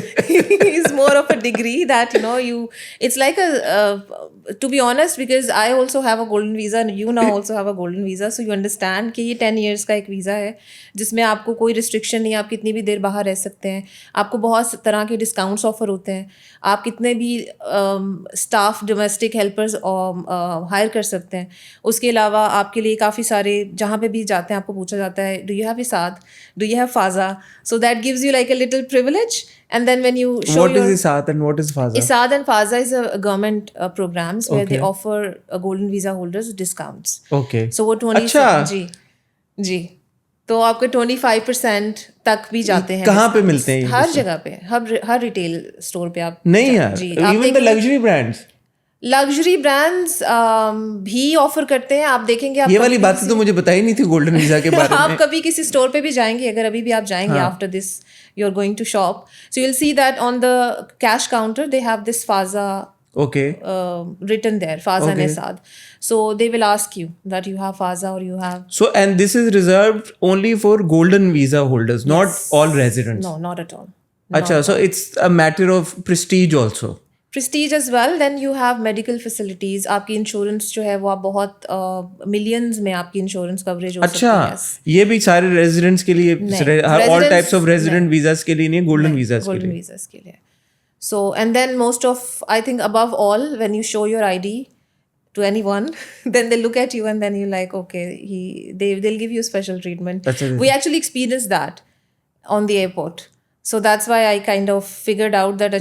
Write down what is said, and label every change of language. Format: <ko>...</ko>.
<en>He's more of a degree that, it's like to be honest, because I also have a golden visa and you now also have a golden visa, so you understand</en> <ur>کہ یہ 10 years کا ایک visa ہے جس میں آپ کو کوئی ریسٹرکشن نہیں, آپ کتنی بھی دیر باہر رہ سکتے ہیں, آپ کو بہت طرح کے ڈسکاؤنٹس آفر ہوتے ہیں, آپ کتنے بھی اسٹاف ڈومیسٹک ہیلپرز ہائر کر سکتے ہیں. اس کے علاوہ آپ کے لیے کافی سارے, جہاں پہ بھی جاتے ہیں آپ کو پوچھا جاتا ہے</ur> <en>Do you have ISAD, do you have Faza, so that gives you like a little privilege. And then when you show what is ISAT and what is FAZA? ISAD and FAZA is a government programs where they offer golden visa holders discounts. Okay.</en> <ur>So وہ 20 جی تو آپ کے 25% تک بھی جاتے ہیں. کہاں پہ ملتے ہیں؟ ہر جگہ پہ, ہر ریٹیل اسٹور پہ آپ. نہیں یار,</ur> <en>even the luxury brands.</en> <ur>Luxury brands بھی آفر کرتے ہیں. آپ دیکھیں گے, یہ والی باتیں تو مجھے بتائی نہیں تھی گولڈن ویزا کے بارے میں. آپ کبھی کسی اسٹور پہ بھی جائیں گے, اگر ابھی بھی آپ جائیں گے</ur> <en>After this you are going to shop, so you will see that on the cash counter they have this Faza written there, Faza and Isad. So they will ask you that you have Faza or you have. So and this is reserved only for golden visa holders, not all residents. No, not at all. Acha, so it's a matter of prestige also. Prestige as well. Then you have medical facilities.</en> <ur>آپ کی insurance جو ہے وہ آپ بہت millions میں آپ کی انشورنس کوریج ہو سکتی ہے. اچھا, یہ بھی سارے ریزیڈنٹس کے لیے,</ur> <en>all types of resident visas</en> <ur>کے لیے نہیں, گولڈن ویزاز کے لیے. گولڈن ویزاز کے لیے.</ur> <en>So and then most of, I think above all, when you show your ID to anyone, then they look at you and then you're like, okay, they'll give you special treatment. We actually experienced that on the airport. So that's why I kind of figured out that</en>